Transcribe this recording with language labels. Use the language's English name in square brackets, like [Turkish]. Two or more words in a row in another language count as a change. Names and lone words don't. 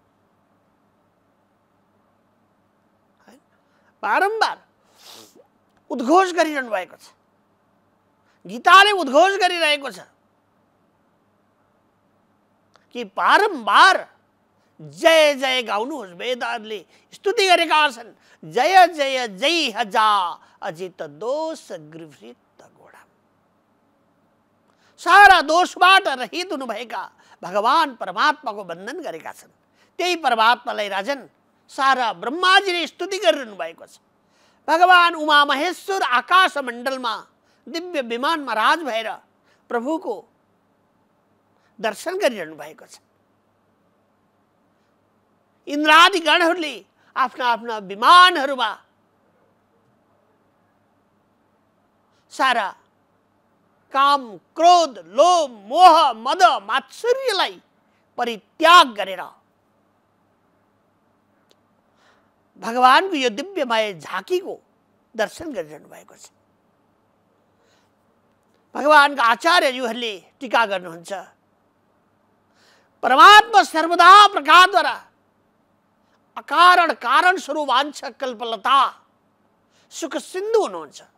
[Nepali] बारम्बार उद्घोष गरिरहनु भएको छ। गीताले उद्घोष गरिरहेको छ कि बारम्बार जय जय गाउनुहोस्। वेदहरूले स्तुति गरेका छन्, [Sanskrit] जय जय जय हजा अजित दोष गृहीत घोडा। [Nepali] सारा दोषबाट रहित हुनुभएका भगवान परमात्माको वन्दन गरेका छन्। त्यही परमात्मालाई राजन सारा ब्रह्माजीले स्तुति गरिरहनु भएको छ। भगवान उमा महेश्वर आकाश मण्डलमा दिव्य विमानमा राज भएर प्रभुको दर्शन गरिरहनु भएको छ। इन्द्रादि गणहरूले आफ्ना आफ्ना विमानहरूमा सारा काम क्रोध लोभ मोह मद मात्सर्यलाई परित्याग गरेर भगवानको यो दिव्यमय झाँकीको दर्शन गरिरहनु भएको छ। भगवानका आचार्यज्यूहरूले टीका गर्नुहुन्छ, परमात्मा सर्वदा प्रकारद्वारा अकारण कारण स्वरूप वाञ्छा कल्पलता सुख सिन्धु हुनुहुन्छ।